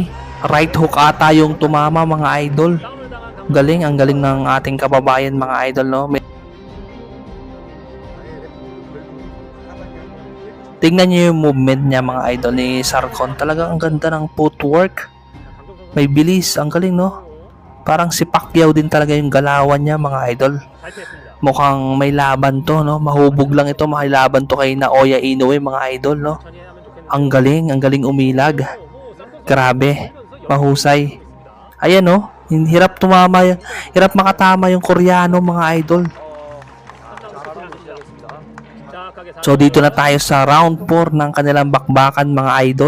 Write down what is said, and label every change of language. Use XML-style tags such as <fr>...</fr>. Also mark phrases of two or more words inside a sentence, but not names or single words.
<en>Right hook</en> <tl>ata yung tumama mga idol. Galing, ang galing ng ating kababayan mga idol, no? Tingnan niyo yung movement niya mga idol ni Sarkon. Talagang ang ganda ng footwork. May bilis, ang galing, no? Parang si Pacquiao din talaga yung galawan niya mga idol.</tl> <ko>잘 피했습니다.</ko> <tl>Mukhang may laban to, no? Mahubog lang ito, may laban to kay Naoya Inoue mga idol, no?</tl> <ko>천천히 하면 좋겠네요.</ko> <tl>Ang galing umilag. Grabe, mahusay. Ayan, no? Hirap tumama, hirap makatama yung Koreano mga idol.</tl> <ko>침착하게</ko> <tl>So dito na tayo sa round 4 ng kanilang bakbakan mga idol.</tl>